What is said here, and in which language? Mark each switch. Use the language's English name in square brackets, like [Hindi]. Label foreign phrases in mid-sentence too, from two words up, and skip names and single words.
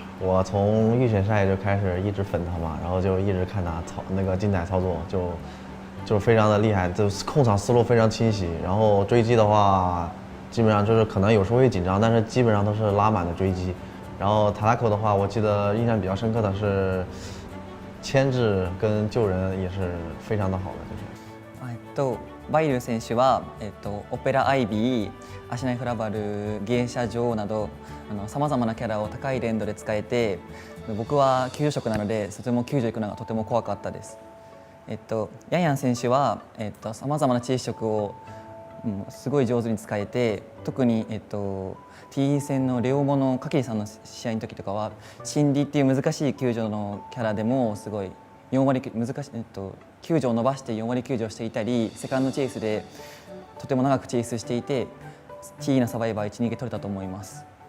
[Chinese] 我从预选赛就开始一直粉他嘛，然后就一直看他那个精彩操作，就非常的厉害，就控场思路非常清晰。然后追击的话，基本上就是可能有时候会紧张，但是基本上都是拉满的追击。然后塔拉口的话，我记得印象比较深刻的是牵制跟救人也是非常的好的，就是。 [Japanese] バイル選手は、オペラアイビー、足内フラバル、芸者女王などさまざまなキャラを高い連動で使えて、僕は救助職なのでとても救助行くのがとても怖かったです。ヤンヤン選手はさまざまな知識職を、すごい上手に使えて、特にT 戦のレオモのカキリさんの試合の時とかはシンディっていう難しい救助のキャラでもすごい4割難しい、救助を伸ばして4割救助をしていたり、セカンドチェイスでとても長くチェイスしていて T のサバイバー1、2ゲ取れたと思います。